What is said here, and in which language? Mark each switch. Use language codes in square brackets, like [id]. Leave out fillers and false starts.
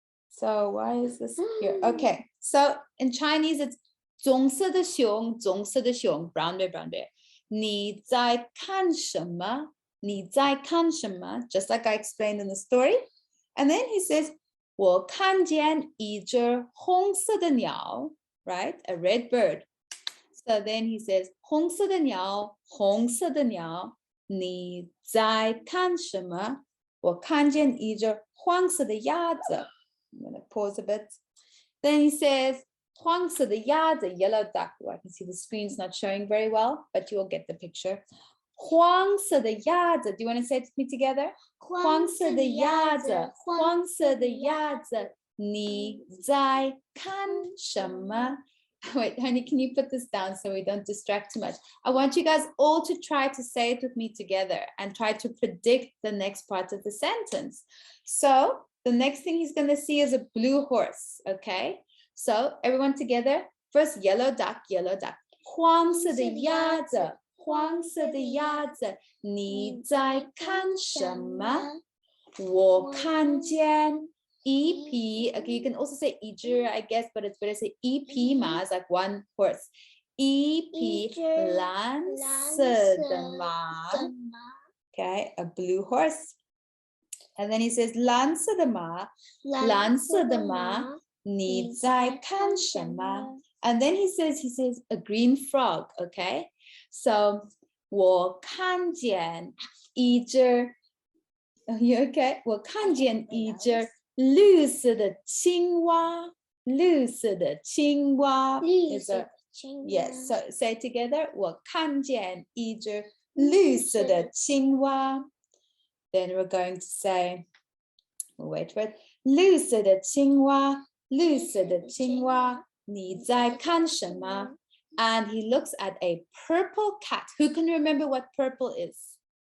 [en] So why is this here? Okay, so in Chinese, it's [zh] 棕色的熊，棕色的熊 [en] brown bear, brown bear. [zh] 你在看什么？你在看什么？ [en] Just like I explained in the story. And then he says, [zh] 我看见一只红色的鸟, [en] right? A red bird. So then he says, [zh] 红色的鸟，红色的鸟，你在看什么？我看见一只黄色的鸭子。 [en] I'm going to pause a bit. Then he says, [zh] 黄色的鸭子 [en] yellow duck. Oh, I can see the screen's not showing very well, but you will get the picture. [zh] 黄色的鸭子 [en] Do you want to say it with me together? [zh] 黄色的鸭子，黄色的鸭子，你在看什么？ [en] Wait, honey, can you put this down so we don't distract too much? I want you guys all to try to say it with me together and try to predict the next part of the sentence. So the next thing he's going to see is a blue horse, okay? So everyone together. First, yellow duck, yellow duck. [zh] 黄色的鸭子，黄色的鸭子，你在看什么？我看见一匹. [en] Okay, you can also say 一只, I guess, but it's better to say [zh] 一匹马, [en] it's like one horse. [zh] 一匹蓝色的马. [en] Okay, a blue horse. And then he says [zh] 蓝色的马，蓝色的马，你在看什么？ [en] And then he says a green frog, okay? So [zh] 我看见一只 [en] You okay? [zh] 我看见一只绿色的青蛙，绿色的青蛙 [en] is a yes. So say it together. [zh] 我看见一只绿色的青蛙。 [en] Then we're going to say, we'll wait for it. [zh] 绿色的青蛙，绿色的青蛙，你在看什么？ [en] And he looks at a purple cat. Who can remember what purple is?